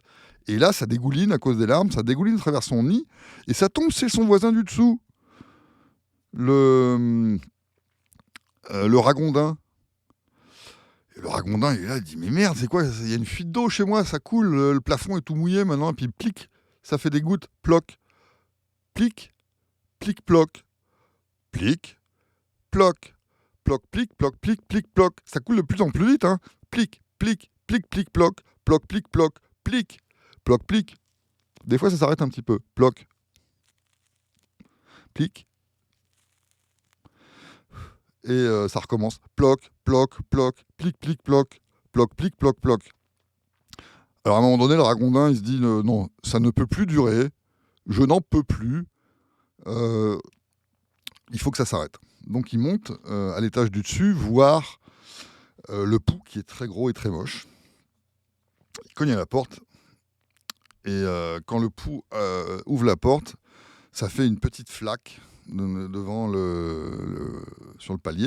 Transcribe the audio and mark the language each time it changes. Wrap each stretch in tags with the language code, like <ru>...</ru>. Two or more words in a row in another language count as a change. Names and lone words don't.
<fr>Et là, ça dégouline à cause des larmes, ça dégouline à travers son nid, et ça tombe chez son voisin du dessous. Le ragondin. Et le ragondin, il est là, il dit, mais merde, c'est quoi? Il y a une fuite d'eau chez moi, ça coule, le plafond est tout mouillé maintenant, et puis plic, ça fait des gouttes, ploc, plic, plic, ploc, plic, ploc, ploc, plic, ploc, plic, plic, ploc. Ça coule de plus en plus vite, hein. Plic, plic, plic, plic, ploc, ploc, plic, ploc, plic, ploc, plic. Des fois, ça s'arrête un petit peu. Ploc, plic. Et ça recommence. Ploc, ploc, ploc, plic, plic, ploc, ploc, plic, ploc, ploc. Alors à un moment donné, le ragondin, il se dit non, ça ne peut plus durer, je n'en peux plus, il faut que ça s'arrête. Donc il monte à l'étage du dessus voir le pou qui est très gros et très moche. Il cogne à la porte, et quand le pou ouvre la porte, ça fait une petite flaque devant sur le palier.</fr>